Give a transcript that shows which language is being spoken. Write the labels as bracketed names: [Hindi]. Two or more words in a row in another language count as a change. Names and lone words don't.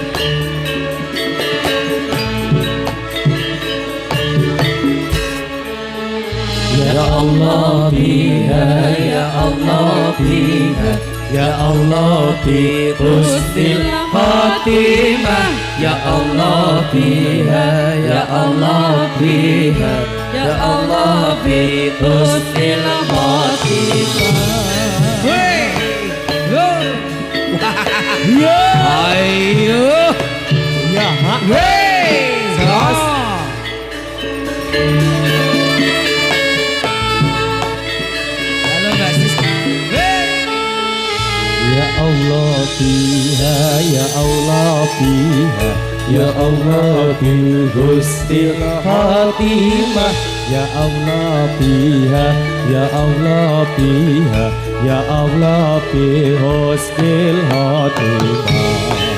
[Arabic] يا الله بها، يا الله بها، يا الله بحسن الخاتمة، يا الله بها، يا الله بها، يا الله بحسن الخاتمة. [Indonesian] Ayo. Ya, ha. Terus. [Arabic] يا الله بها، يا الله بها، يا الله بحسن الخاتمة، يا الله بها، يا الله بها، يا الله بحسن الخاتمة.